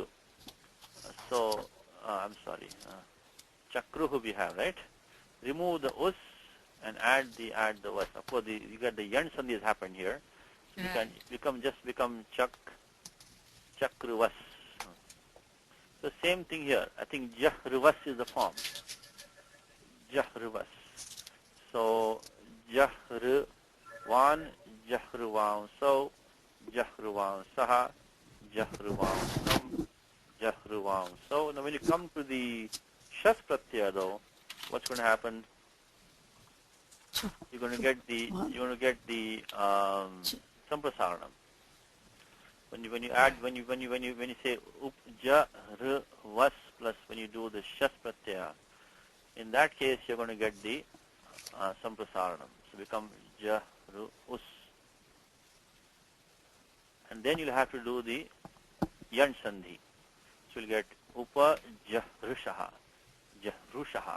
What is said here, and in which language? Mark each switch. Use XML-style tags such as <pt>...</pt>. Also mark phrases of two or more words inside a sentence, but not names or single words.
<en>So, I'm sorry. Chakruhu we have, right? Remove the us and add the was. Of course, you got the</en> <sa>yan sandhi</sa> <en>has happened here. So you can become chakruvas. So same thing here. I think jahruvas is the form. Jahruvas.</en> <sa>So jahruvan, jahruvan so, jahruvan saha, jahruvan sam, jahruvan so.</sa> <en>Now when you come to the</en> <sa>shas pratyaya</sa> <en>though, what's going to happen? You're going to get the samprasaranam. When you say</en> <sa>up ja r vas</sa> <en>plus when you do the</en> <sa>shas pratyaya,</sa> <en>in that case you're going to get the samprasaranam. So become</en> <sa>ja r us,</sa> <en>and then you'll have to do the</en> <sa>yan sandhi.</sa> <en>So you'll get</en> <sa>upa jahrushaha, jahrushaha.</sa>